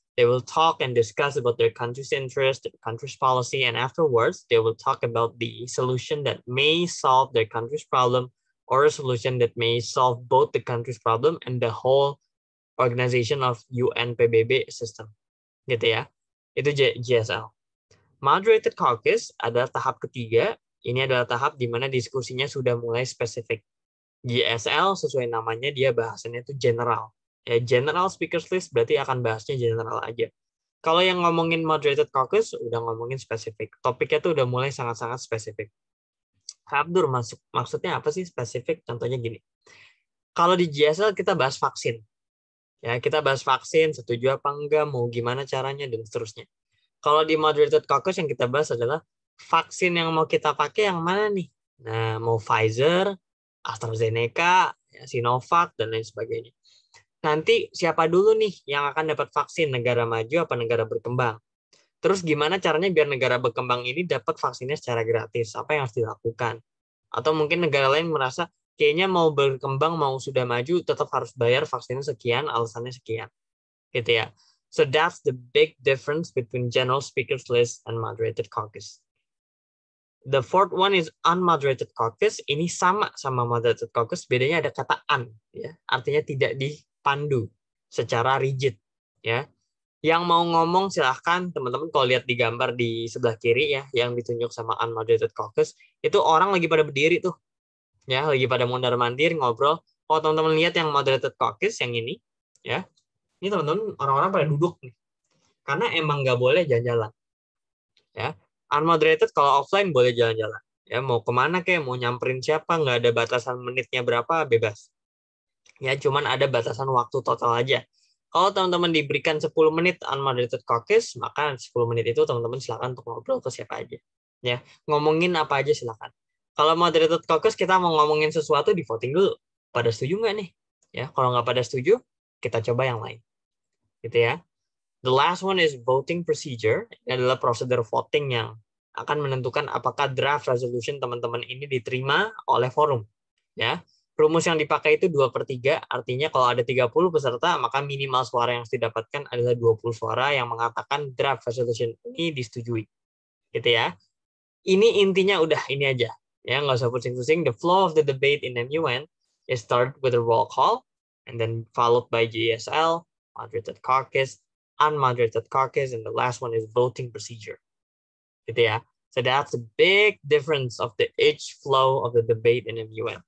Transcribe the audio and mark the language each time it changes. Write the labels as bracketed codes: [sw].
[en] They will talk and discuss about their country's interest, their country's policy, and afterwards they will talk about the solution that may solve their country's problem or a solution that may solve both the country's problem and the whole organization of UN PBB system. [id] Gitu ya. Itu GSL. Moderated caucus adalah tahap ketiga. Ini adalah tahap di mana diskusinya sudah mulai spesifik. GSL sesuai namanya dia bahasannya itu general. Ya, general speakers list berarti akan bahasnya general aja. Kalau yang ngomongin moderated caucus udah ngomongin spesifik. Topiknya tuh udah mulai sangat-sangat spesifik. Abdur, maksudnya apa sih spesifik? Contohnya gini. Kalau di GSL kita bahas vaksin. Ya, kita bahas vaksin, setuju apa enggak, mau gimana caranya dan seterusnya. Kalau di moderated caucus yang kita bahas adalah vaksin yang mau kita pakai yang mana nih? Nah, mau Pfizer, AstraZeneca, Sinovac, dan lain sebagainya. Nanti siapa dulu nih yang akan dapat vaksin, negara maju apa negara berkembang? Terus gimana caranya biar negara berkembang ini dapat vaksinnya secara gratis? Apa yang harus dilakukan? Atau mungkin negara lain merasa kayaknya mau berkembang, mau sudah maju, tetap harus bayar vaksinnya sekian, alasannya sekian. Gitu ya. [en] So that's the big difference between general speakers list and moderated caucus. The fourth one is unmoderated caucus. [id] Ini sama moderated caucus, bedanya ada kata un, ya. Artinya tidak dipandu secara rigid, ya. Yang mau ngomong silahkan teman-teman, kalau lihat di gambar di sebelah kiri ya, yang ditunjuk sama unmoderated caucus, itu orang lagi pada berdiri tuh, ya, lagi pada mondar-mandir ngobrol. Kalau teman-teman lihat yang moderated caucus yang ini, ya, ini teman-teman orang-orang pada duduk nih, karena emang nggak boleh jalan-jalan, ya. Unmoderated kalau offline boleh jalan-jalan, ya, mau kemana kayak mau nyamperin siapa, nggak ada batasan menitnya berapa, bebas, ya, cuman ada batasan waktu total aja. Kalau teman-teman diberikan 10 menit unmoderated caucus, maka 10 menit itu teman-teman silakan untuk ngobrol ke siapa aja, ya, ngomongin apa aja silakan. Kalau moderated caucus kita mau ngomongin sesuatu di voting dulu. Pada setuju nggak nih? Ya, kalau nggak pada setuju, kita coba yang lain. Gitu ya. [en] The last one is voting procedure. [id] Ini adalah prosedur voting yang akan menentukan apakah draft resolution teman-teman ini diterima oleh forum. Ya, rumus yang dipakai itu 2/3, artinya kalau ada 30 peserta, maka minimal suara yang harus didapatkan adalah 20 suara yang mengatakan draft resolution ini disetujui. Gitu ya. Ini intinya udah ini aja. Ya, nggak usah pusing-pusing. [en] The flow of the debate in MUN is start with a roll call, and then followed by GSL, moderated caucus, unmoderated caucus, and the last one is voting procedure. [id] Gitu ya. [en] So that's a big difference of the each flow of the debate in MUN.